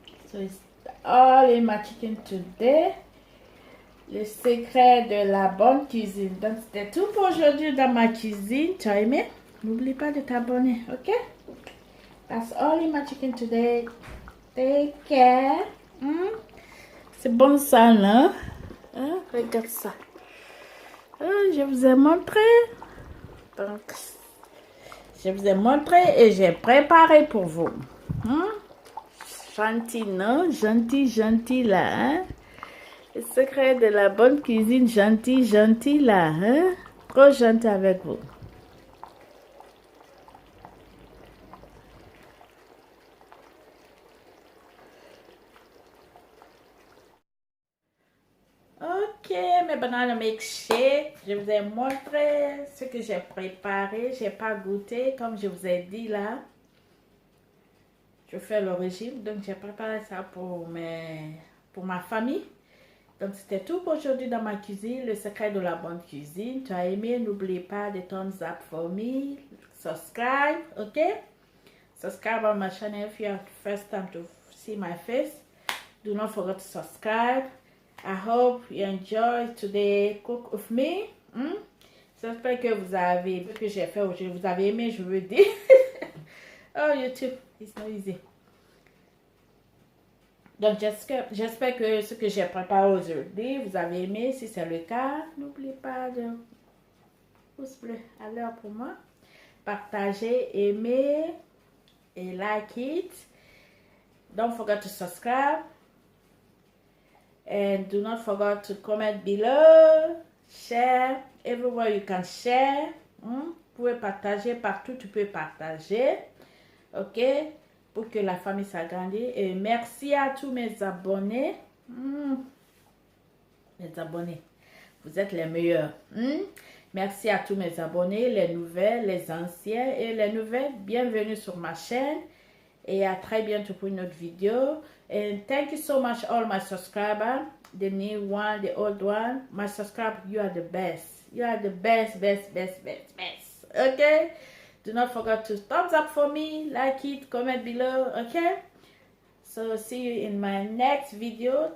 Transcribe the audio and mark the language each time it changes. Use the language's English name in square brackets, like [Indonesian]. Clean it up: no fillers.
[English] So it's all in my chicken today. [French] Le secret de la bonne cuisine. Donc c'était tout pour aujourd'hui dans ma cuisine. Tu as aimé? N'oublie pas de t'abonner, ok? [English] That's all in my chicken today. Take care. [French] C'est bon ça, là? Hein? Regarde ça. Je vous ai montré. Donc, je vous ai montré et j'ai préparé pour vous. Gentil, non? Gentil, gentil, là, hein? Le secret de la bonne cuisine, gentil, gentil, là, hein? Trop gentil avec vous. Ok, mes bananes milkshake, je vous ai montré ce que j'ai préparé. J'ai pas goûté, comme je vous ai dit là. Je fais le régime, donc j'ai préparé ça pour ma famille. Donc c'était tout pour aujourd'hui dans ma cuisine, le secret de la bonne cuisine. Tu as aimé, n'oublie pas de [English] thumbs up for me, subscribe, [French] ok? [English] Subscribe on my channel if you are the first time to see my face. Do not forget to subscribe. I hope you enjoy today cook with me. [French] J'espère que vous avez vu ce que j'ai fait aujourd'hui. Vous avez aimé, je veux dire. [English] Oh, YouTube, it's not easy. [French] Donc, j'espère que ce que j'ai préparé aujourd'hui, vous avez aimé. Si c'est le cas, n'oubliez pas de pouce bleu à l'heure pour moi. Partagez, aimez et [English] like it. Don't forget to subscribe. And do not forget to comment below, share, everywhere you can share. [French] Vous pouvez partager partout, tu peux partager. Ok? Pour que la famille s'agrandisse. Et merci à tous mes abonnés. Les abonnés, vous êtes les meilleurs. Merci à tous mes abonnés, les nouvelles, les anciens et les nouvelles. Bienvenue sur ma chaîne. Et à très bientôt pour une autre vidéo. [English] And thank you so much all my subscribers. The new one, the old one. My subscribers, you are the best. You are the best, best, best, best, best. Okay? Do not forget to thumbs up for me. Like it, comment below. Okay? So see you in my next video.